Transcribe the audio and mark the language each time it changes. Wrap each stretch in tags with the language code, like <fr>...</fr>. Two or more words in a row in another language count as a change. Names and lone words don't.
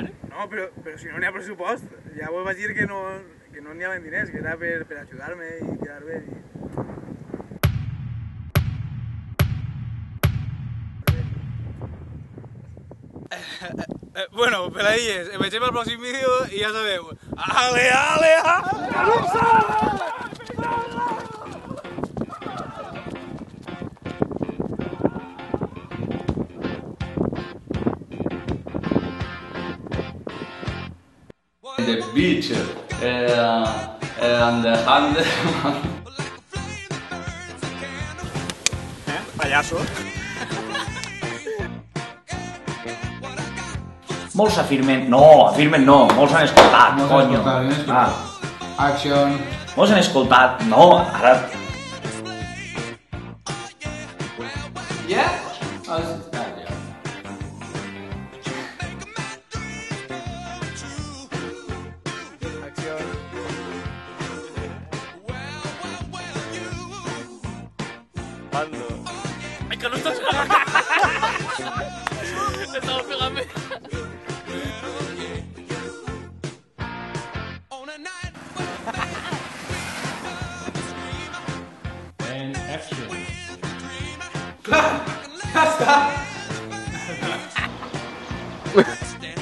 <ca>No, però si no n'hi ha pressupost, ja vos vaig dir que no n'hi havia diners, que era per ajudar-me i quedar bé. Bueno, Pelaïlles, ens veiem al pròxim vídeo i ja sabeu. Ale, ale, ale!</ca> <en>The beach and the hand.</en> <ca>Payaso. Molts afirmen... No, afirmen no, molts han escoltat, Molts han conyo. escoltat, ben escoltat. Action. Molts han escoltat, no, ara...</ca> <en>Yeah? Oh, this is bad, yeah.</en> <es>Ay, que no estás... Estamos pegando.</es> <en>And action.</en> <ca>Ja està!</ca>